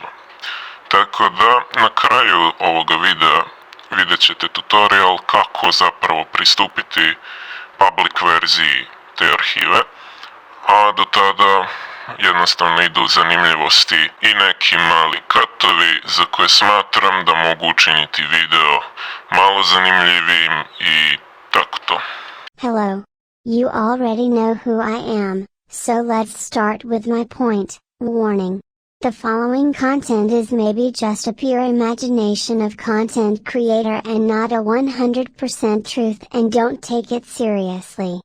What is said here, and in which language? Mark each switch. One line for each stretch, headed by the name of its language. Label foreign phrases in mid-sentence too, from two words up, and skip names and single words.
Croatian: Tako da, na kraju ovoga videa vidjet ćete tutorial kako zapravo pristupiti public verziji te arhive, a do tada jednostavno idu zanimljivosti i neki mali katovi za koje smatram da mogu učiniti video malo zanimljivijim i tako to.
English: Hello. You already know who I am, so let's start with my point. Warning. The following content is maybe just a pure imagination of content creator and not a 100% truth, and don't take it seriously.